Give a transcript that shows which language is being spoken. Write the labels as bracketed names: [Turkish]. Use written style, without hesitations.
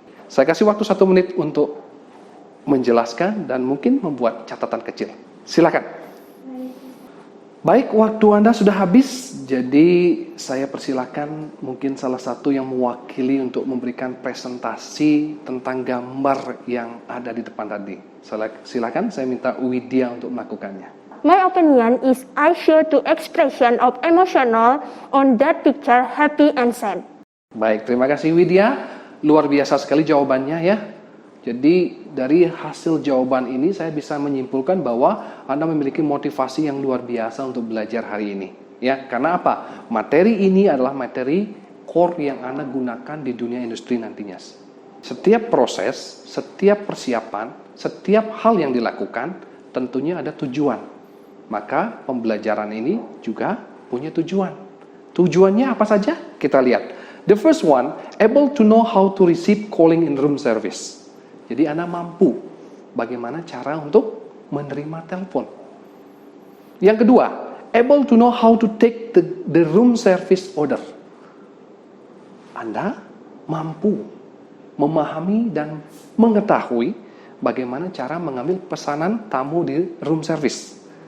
[Indonesian] Saya kasih waktu 1 menit untuk menjelaskan dan mungkin membuat catatan kecil. Silakan. Baik, waktu Anda sudah habis, jadi saya persilakan mungkin salah satu yang mewakili untuk memberikan presentasi tentang gambar yang ada di depan tadi. Silakan, saya minta Widya untuk melakukannya. [English] My opinion is I share two expression of emotional on that picture, happy and sad. [Indonesian] Baik, terima kasih Widya. Luar biasa sekali jawabannya ya. Jadi dari hasil jawaban ini saya bisa menyimpulkan bahwa Anda memiliki motivasi yang luar biasa untuk belajar hari ini. Ya, karena apa? Materi ini adalah materi core yang Anda gunakan di dunia industri nantinya. Setiap proses, setiap persiapan, setiap hal yang dilakukan tentunya ada tujuan. Maka pembelajaran ini juga punya tujuan. Tujuannya apa saja? Kita lihat. [English] The first one, able to know how to receive calling in room service. [Indonesian] Jadi Anda mampu bagaimana cara untuk menerima telepon. Yang kedua, [English] able to know how to take the room service order. [Indonesian] Anda mampu memahami dan mengetahui bagaimana cara mengambil pesanan tamu di room service.